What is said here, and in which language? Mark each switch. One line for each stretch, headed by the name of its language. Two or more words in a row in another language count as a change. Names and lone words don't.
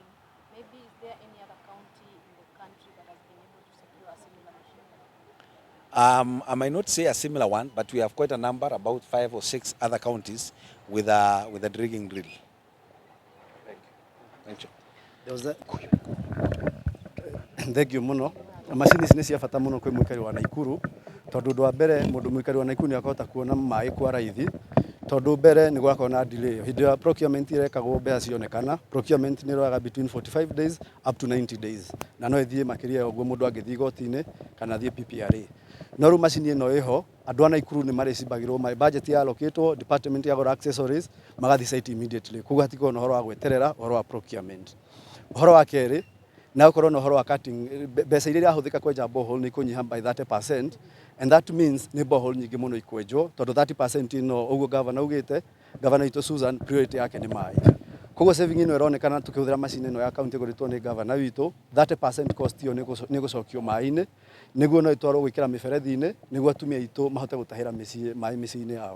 English: Maybe is there any other county in the country that has been able to secure a similar machine? I might not say a similar one, but we have quite a number, about 5 or 6 other counties with a drilling drill. Thank you. Thank you.
Kikuyu: Thengio muno. Macini ici nĩ cia bata muno kwĩ mũikari wa Naikuru, tondũ ũndũ wa mbere mũndũ mũikari wa Naikuru nĩ akahota kuona maĩ kwa raithi, tondũ mbere nĩ gwakorwo na delay. Hĩndĩ ĩrĩa procurement ĩrekagwo mbeca cionekana, procurement nĩ ĩroyaga
English: between 45 days up to 90 days,
Kikuyu: na no ĩthiĩ makĩria ya ũguo mũndũ angĩthiĩ igoti-inĩ kana athiĩ PPRA. No rĩu macini ĩno ĩho, andũ a Naikuru nĩ marĩcimbagĩrwo maĩ, budget ya allocatwo, department yagũra accessories, magathiĩ
English: site immediately.
Kikuyu: Koguo hatikoragwo na ũhoro wa gweterera ũhoro wa procurement. Ũhoro wa kerĩ, na ũkorwo na ũhoro wa cutting, mbeca iria irahũthĩka kwenja borehole nĩ ikũnyiha
English: by 30%, and that means
Kikuyu: nĩ borehole nyingĩ mũno ikwenjwo, tondũ 30% ĩno ũguo governor augĩte, governor witũ Susan priority yake nĩ maĩ. Koguo saving ĩno ĩronekana tũkĩhũthĩra macini ĩno ya county ĩgũrĩtwo nĩ governor witũ, 30% cost ĩyo nĩ ĩgũcokio maĩ-inĩ, nĩguo no ĩtwarwo gwĩkĩra mĩberethi-inĩ, nĩguo atumia aitũ mahote gũtahĩra maĩ mĩciĩ-inĩ yao.